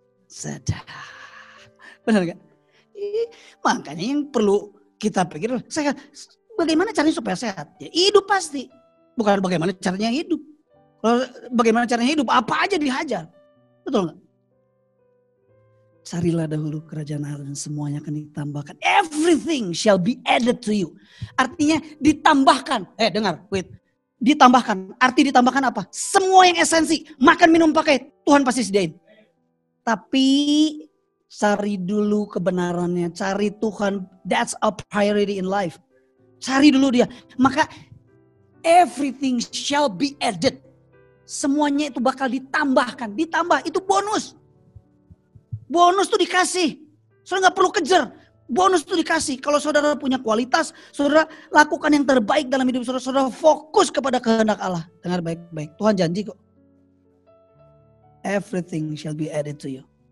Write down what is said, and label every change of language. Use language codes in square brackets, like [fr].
[id] Sedap. Benar gak? Makanya yang perlu kita pikir sehat. Bagaimana caranya supaya sehat? Ya, hidup pasti. Bukan bagaimana caranya hidup. Kalau bagaimana caranya hidup, apa aja dihajar. Betul gak? Carilah dahulu kerajaan Allah dan semuanya akan ditambahkan. [en] Everything shall be added to you. [id] Artinya ditambahkan. Dengar, wait. Ditambahkan. Arti ditambahkan apa? Semua yang esensi. Makan, minum, pakai. Tuhan pasti sediain. Tapi cari dulu kebenarannya. Cari Tuhan. [en] That's a priority in life. [id] Cari dulu dia. Maka [en] everything shall be added. [id] Semuanya itu bakal ditambahkan. Ditambah. Itu bonus. Bonus tuh dikasih. Saudara gak perlu kejar. Bonus tuh dikasih. Kalau saudara punya kualitas, saudara lakukan yang terbaik dalam hidup saudara. Saudara fokus kepada kehendak Allah. Dengar baik-baik. Tuhan janji kok. [en] Everything shall be added to you.